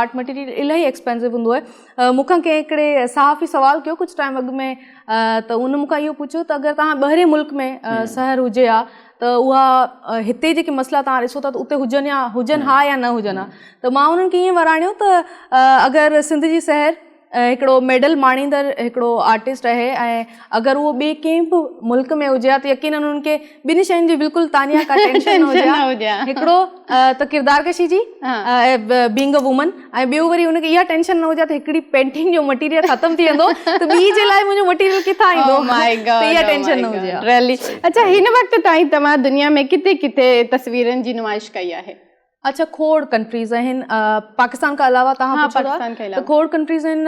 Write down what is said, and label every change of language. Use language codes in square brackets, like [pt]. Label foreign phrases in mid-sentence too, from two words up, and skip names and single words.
[en] art material [sd] इलाही एक्सपेंसिव हूंदो आहे। मूंखां कंहिं हिकिड़े सहाफ़ी सवाल कयो कुझु टाइम अॻु में त उन मूंखां इहो पुछियो त अगरि तव्हां ॿाहिरि मुल्क में शहर हुजे हा त उहा हिते जेके मसइला तव्हां ॾिसो था त उते हुजनि हा या न हुजनि हा। त मां उन्हनि खे ईअं वराणियो त अगरि सिंध जी शहर हिकिड़ो मेडल माणींदड़ हिकिड़ो आर्टिस्ट आहे ऐं अगरि उहो ॿिए कंहिं बि मुल्क में हुजे हा त यकीनन उन्हनि खे ॿिनि शयुनि जी बिल्कुलु तानिया का टेंशन न हुजे हा। हिकिड़ो त किरदार कशी जी [en] being a woman [sd] ऐं ॿियो वरी हुनखे इहा टेंशन न हुजे त हिकिड़ी पेंटिंग जो मटीरियल ख़तमु थी वेंदो त ॿी जे लाइ मुंहिंजो मटीरियल किथां ईंदो त इहा टेंशन न हुजे हा। अच्छा हिन वक़्तु ताईं तव्हां दुनिया में किथे किथे तस्वीरनि जी नुमाइश कई आहे? अच्छा खोड़ कंट्रीज़ आहिनि पाकिस्तान खां अलावा तव्हां त खोड़ कंट्रीज़ आहिनि।